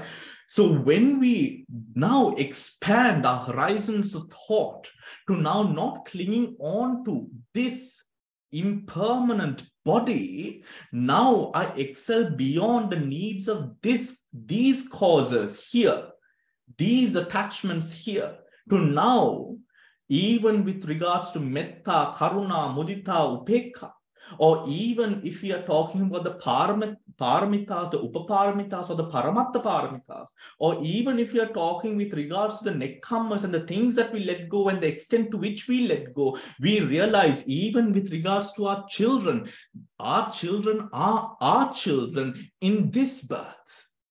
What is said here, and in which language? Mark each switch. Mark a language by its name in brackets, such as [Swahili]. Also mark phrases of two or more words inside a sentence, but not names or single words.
[English] So when we now expand our horizons of thought to now not clinging on to this impermanent body, now I excel beyond the needs of these causes here, these attachments here, to now, even with regards to [Pali] metta, karuna, mudita, upekha, [English] or even if we are talking about the paramitas, the upaparamitas, or the [Pali] paramatta paramitas, [English] or even if we are talking with regards to the nekkhammas and the things that we let go and the extent to which we let go, we realize even with regards to our children are our children in this birth.